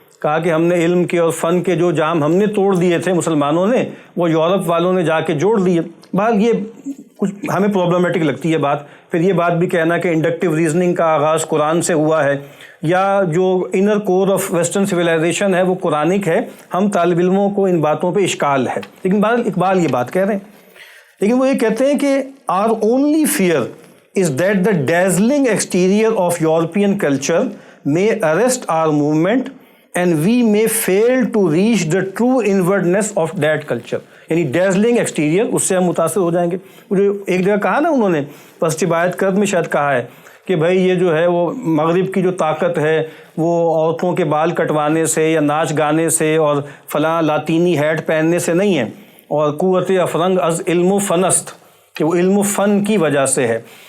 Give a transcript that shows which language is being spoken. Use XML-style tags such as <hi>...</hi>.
<ur>کہا کہ ہم نے علم کے اور فن کے جو جام ہم نے توڑ دیے تھے مسلمانوں نے، وہ یورپ والوں نے جا کے جوڑ دیے. بہرحال یہ کچھ ہمیں پرابلمٹک لگتی ہے بات. پھر یہ بات بھی کہنا کہ انڈکٹیو ریزننگ کا آغاز قرآن سے ہوا ہے، یا جو inner cover of western civilisation ہے وہ قرآنک ہے. ہم طالب علموں کو ان باتوں پہ اشکال ہے، لیکن بہرحال اقبال یہ بات کہہ رہے ہیں. لیکن وہ یہ کہتے ہیں کہ</ur> <en>our only fear is that the dazzling exterior of European culture may arrest our movement and we may fail to reach the true inwardness of that culture.</en> <ur>یعنی ڈیزلنگ ایکسٹیریئر، اس سے ہم متاثر ہو جائیں گے. ایک جگہ کہا نا انہوں نے پستی آیت کرد میں شاید کہا ہے کہ بھائی یہ جو ہے وہ مغرب کی جو طاقت ہے وہ عورتوں کے بال کٹوانے سے یا ناچ گانے سے اور فلاں لاطینی ہیٹ پہننے سے نہیں ہے، اور</ur> <fa>قوت افرنگ از علم و فنست،</fa> <ur>کہ وہ علم و فن کی وجہ سے ہے.</ur>